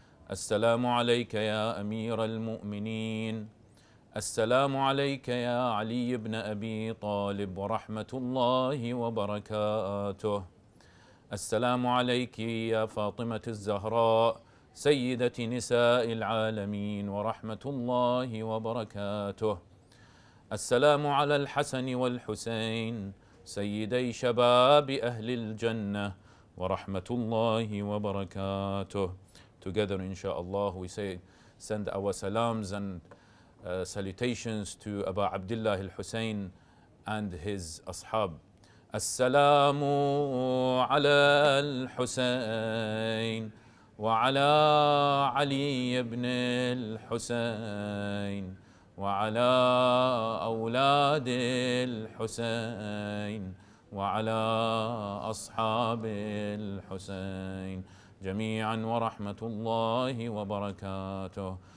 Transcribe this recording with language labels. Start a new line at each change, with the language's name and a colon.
Arabic: السلام عليك يا أمير المؤمنين، السلام عليك يا علي بن أبي طالب ورحمة الله وبركاته، السلام عليك يا فاطمة الزهراء سيدة نساء العالمين ورحمة الله وبركاته، السلام على الحسن والحسين سيدي شباب أهل الجنة ورحمة الله وبركاته.
English: Together inshallah we send our salams and salutations to Abu Abdullah al-Hussain and his ashab.
Arabic: Assalamu ala al-Hussain وعلى علي بن الحسين وعلى أولاد الحسين وعلى أصحاب الحسين جميعا ورحمة الله وبركاته.